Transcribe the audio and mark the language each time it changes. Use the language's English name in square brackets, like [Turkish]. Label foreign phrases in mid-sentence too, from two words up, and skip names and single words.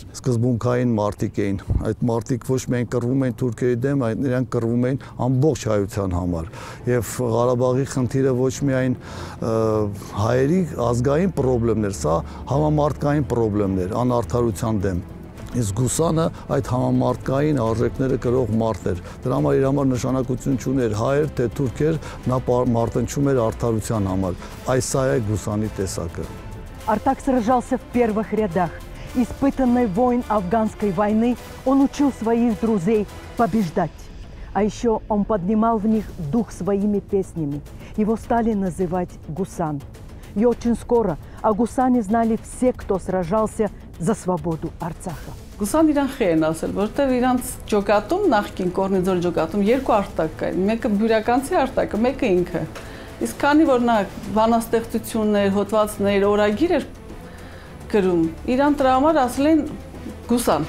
[Armenian] Սկզբունքային մարտիկ էին, այդ մարտիկ ոչ միայն կռվում էին թուրքերի դեմ, այլ նրանք կռվում էին ամբողջ հայության համար։ Եվ Ղարաբաղի խնդիրը ոչ միայն հայերի ազգային խնդիրներ, սա համամարտկային խնդիրներ, անարդարության դեմ։ Իսկ Գուսանը այդ համամարտկային արժեքները կրող մարդ էր։ Դրա համար իր համար նշանակություն չուներ հայեր թե թուրքեր, նա մարտնչում էր արդարության համար։ Այս է Գուսանի տեսակը։ [Russian] Артак сражался в первых рядах. Испытанный воин афганской войны, он учил своих друзей побеждать. А еще он поднимал в них дух своими песнями. Его стали называть Гусан. И очень скоро о Гусане знали все, кто сражался за свободу Արցախը։ [Armenian] Գուսան իրան խեն ասել, որտեղ իրանց ջոկատում նախքին կորնիձոր ջոկատում երկու արտակ կային, մեկը բյուրականցի արտակը, մեկը ինքը։ Իսկ քանի որ նա բանաստեղծություններ, հոդվածներ, օրագիր էր գրում, իրան դրա համար ասել են Գուսան։